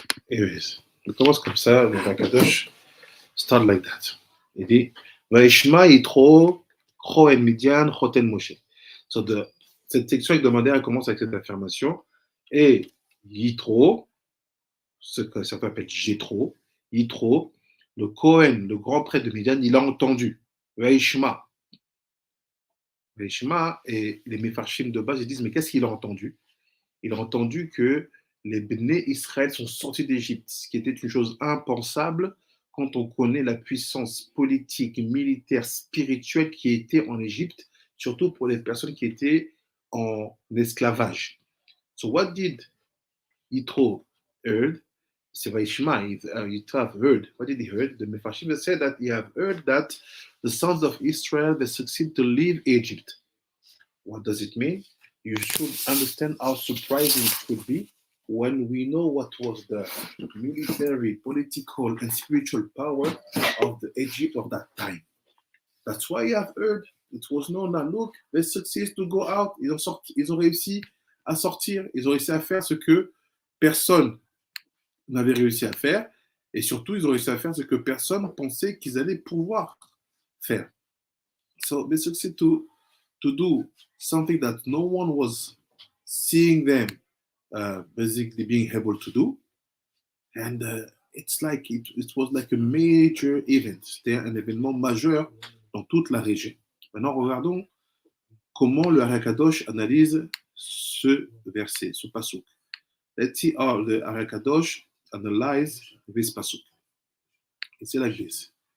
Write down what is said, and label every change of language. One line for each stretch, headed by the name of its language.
French: Anyways, on commence comme ça, le Rakadosh
English: start like that.
French: Il dit, Vaishma Yitro, Choen Midian, Choten Moshe. So cette section hebdomadaire commence avec cette affirmation. Et Yitro, ce que certains appellent Jétro, Yitro, le Kohen, le grand prêtre de Midian, il a entendu. Vaishma. Vaishma, et les Mefarshim de base, ils disent, mais qu'est-ce qu'il a entendu? Il a entendu que les Béné Israël sont sortis d'Égypte, ce qui était une chose impensable quand on connaît la puissance politique, militaire, spirituelle qui était en Égypte, surtout pour les personnes qui étaient en esclavage.
English: So what did Yitro heard? C'est Vaishma, Yitro have heard. What did he heard? The Mefarshim said that he have heard that the sons of Israel, they succeed to leave Egypt. What does it mean? You should understand how surprising it could be when we know what was the military, political, and spiritual power of the Egypt of that time. That's why you have heard, it was known that, look, they succeed to go out,
French: ils ont réussi à sortir, ils ont réussi à faire ce que personne n'avait réussi à faire, et surtout, ils ont réussi à faire ce que personne pensait qu'ils allaient pouvoir faire.
English: So they succeed to do something that no one was seeing them basically being able to do. And it's like it was like a major event.
French: C'était un événement majeur dans toute la région. Maintenant, regardons comment le Harakadosh analyse ce verset, ce pasuk.
English: Let's see how the Harakadosh analyze this pasuk. It's like this.